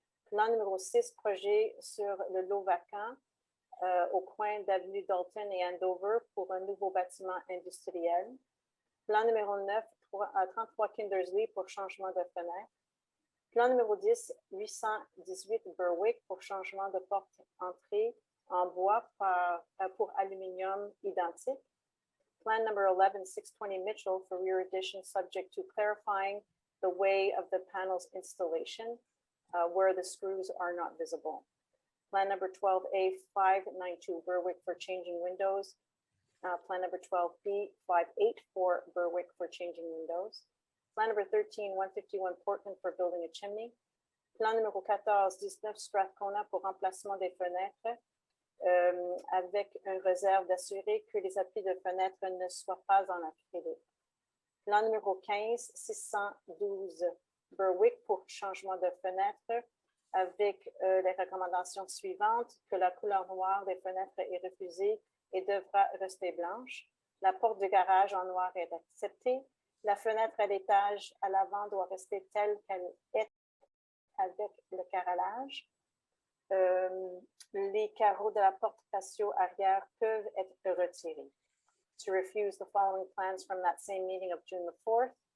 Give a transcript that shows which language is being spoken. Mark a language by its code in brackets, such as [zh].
[fr] Plan numéro 6, projet sur le lot vacant au coin d'avenue Dalton et Andover pour un nouveau bâtiment industriel. Plan numéro 9, 33 Kindersley pour changement de fenêtre. Plan numéro 10, 818 Berwick pour changement de porte-entrée en bois pour aluminium identique. [en] Plan number 11, 620 Mitchell for rear addition subject to clarifying the way of the panel's installation where the screws are not visible. Plan number 12A, 592 Berwick for changing windows. Plan number 12B, 584 Berwick for changing windows. Plan number 13, 151 Portland for building a chimney. [fr] Plan numéro 14, 19 Strathcona pour remplacement des fenêtres avec une réserve d'assurer que les appuis de fenêtres ne soient pas en acrylique. Plan numéro 15, 612 Berwick pour changement de fenêtre avec les recommandations suivantes: que la couleur noire des fenêtres est refusée et devra rester blanche. La porte de garage en noir est acceptée. La fenêtre à l'étage à l'avant doit rester telle qu'elle est avec le carrelage. Les carreaux de la porte patio arrière peuvent être retirés. [en] To refuse the following plans from that same meeting of June the 4th.